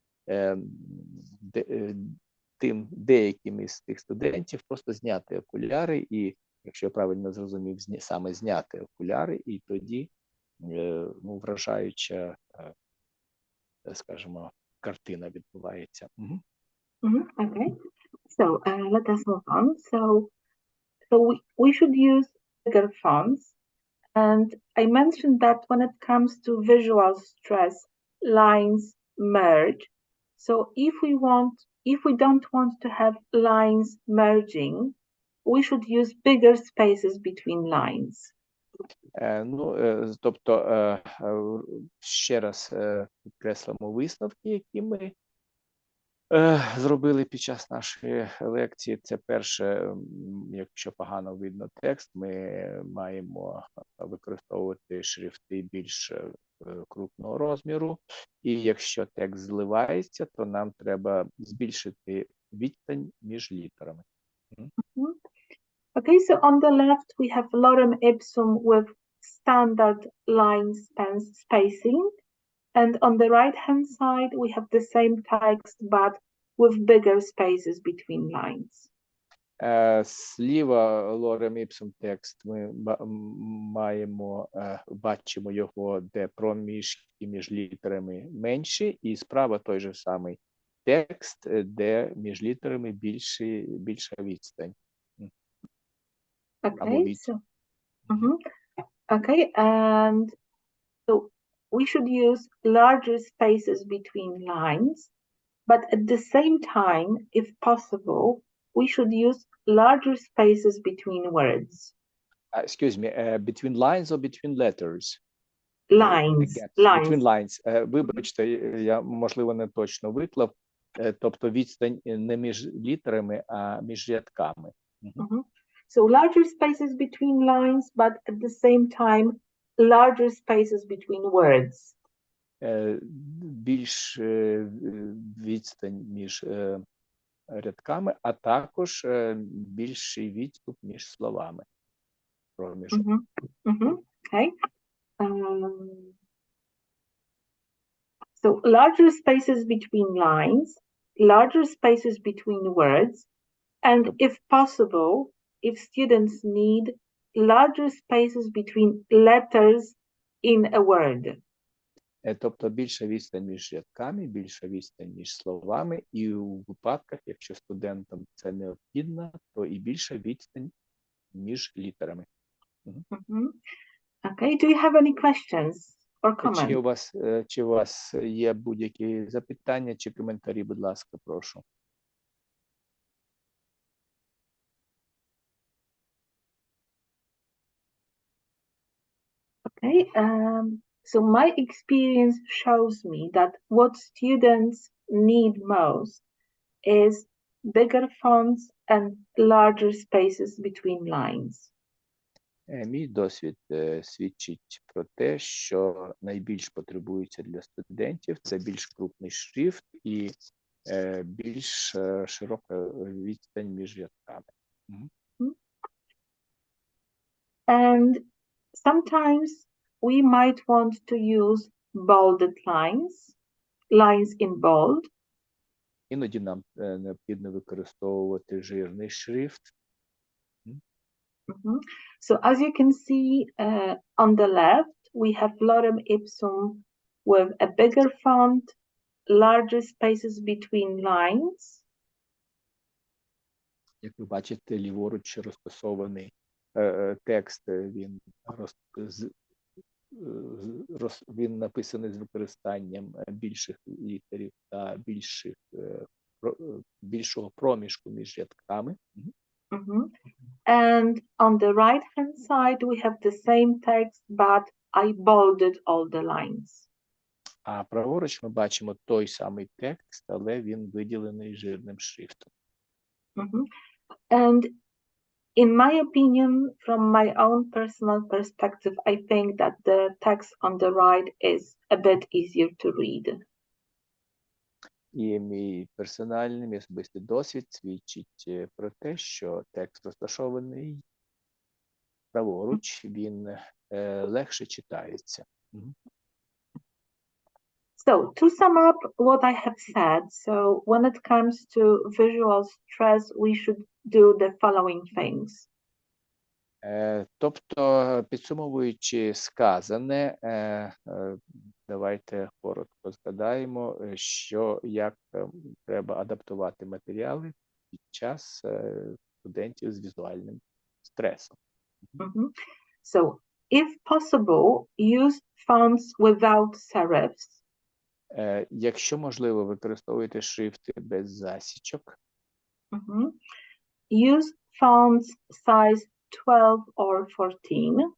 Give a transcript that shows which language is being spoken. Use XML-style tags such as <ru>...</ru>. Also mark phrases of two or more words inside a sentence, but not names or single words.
<uk>деяким із тих студентів просто зняти окуляри і, якщо я правильно зрозумів, саме зняти окуляри, і тоді вражаюча, скажімо, картина відбувається.</uk> <en>Okay, so let us move on. So we should use bigger fonts, And I mentioned that when it comes to visual stress, lines merge. So if we don't want to have lines merging, we should use bigger spaces between lines.</en> <uk>Тобто, ще раз підкреслимо висновки, які ми зробили під час нашої лекції. Це перше, якщо погано видно текст, ми маємо використовувати шрифти більш крупного розміру. І якщо текст зливається, то нам треба збільшити відстань між літерами.</uk> <en>Okay, so on the left we have lorem ipsum with standard line spacing, and on the right-hand side we have the same text but with bigger spaces between lines.</en> <uk>Зліва lorem ipsum текст ми бачимо його, де проміжки між літерами менші, і справа той же самий текст, де між літерами більша відстань.</uk> <en>Okay, so okay, and so we should use larger spaces between lines, but at the same time, if possible, we should use larger spaces between words. Excuse me, between lines or between letters? Lines. Between lines.</en> <uk>Вибачте, я, можливо, не точно виклав. Тобто відстань не між літерами, а між рядками.</uk> <en>So larger spaces between lines, but at the same time, larger spaces between words.</en> <uk>Більш відстань між рядками, а також більший відступ між словами.</uk> <en>Okay. So larger spaces between lines, larger spaces between words, and if possible, if students need, larger spaces between letters in a word.</en> <uk>Тобто більша відстань між рядками, більша відстань між словами, і у випадках, якщо студентам це необхідно, то і більша відстань між літерами.</uk> <en>Okay, do you have any questions or comments?</en> <uk>Чи у вас є будь-які запитання чи коментарі, будь ласка, прошу.</uk> <en>Okay, so my experience shows me that what students need most is bigger fonts and larger spaces between lines.</en> <uk>Мій досвід свідчить про те, що найбільш потребується для студентів – це більш крупний шрифт і більш широка відстань між рядками.</uk> <en>And sometimes we might want to use bolded lines in bold.</en> <uk>Іноді нам необхідно використовувати жирний шрифт.</uk> <en>So as you can see on the left, we have lorem ipsum with a bigger font, larger spaces between lines.</en> <uk>Як ви бачите, ліворуч розташований текст, він написаний з використанням більших літерів та більшого проміжку між рядками.</uk> <en>And on the right-hand side, we have the same text, but I bolded all the lines.</en> <uk>А праворуч ми бачимо той самий текст, але він виділений жирним шрифтом.</uk> <en>And in my opinion, from my own personal perspective, I think that the text on the right is a bit easier to read.</en> <uk>І мій персональний, мій особистий досвід свідчить про те, що текст розташований праворуч, він легше читається.</uk> <en>So, to sum up what I have said, so when it comes to visual stress, we should do the following things.</en> <uk>Тобто, підсумовуючи сказане, давайте коротко згадаємо, як треба адаптувати матеріали під час студентів з візуальним стресом.</uk> <en>So, If possible, use fonts without serifs.</en> <uk>Якщо можливо, використовуйте шрифти без засічок.</uk> <en>Use fonts size 12 or 14.</en>